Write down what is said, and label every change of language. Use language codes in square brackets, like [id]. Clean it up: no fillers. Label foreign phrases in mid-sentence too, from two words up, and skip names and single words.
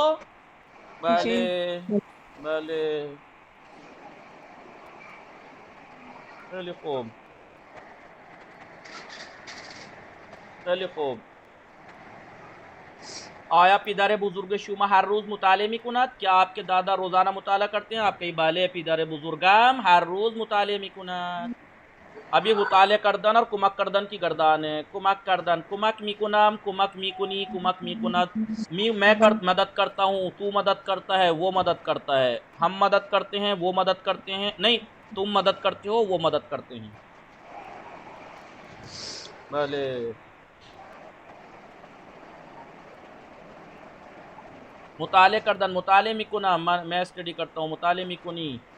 [fa] بله بله بله خوب بله خوب. آیا پدربزرگ شما هر روز مطالعه می‌کند, [hi] क्या आपके दादा रोजाना मुताला करते हैं? [fa] आपके بله پدربزرگم هر روز مطالعه می‌کند. [hi] अब ये [fa] مطالعه کردن [hi] और [fa] کمک کردن [hi] की गर्दान है। [fa] کمک کردن کمک می‌کنم کمک می‌کنی کمک می‌کند. [hi] मैं मदद करता हूँ, तू मदद करता है, वो मदद करता है, हम मदद करते हैं, वो मदद करते हैं, नहीं तुम मदद करते हो, वो मदद करते हैं। [fa] بله مطالعه کردن مطالعه می‌کنم, [hi] मैं स्टडी करता हूँ, [fa] مطالعه می‌کنی.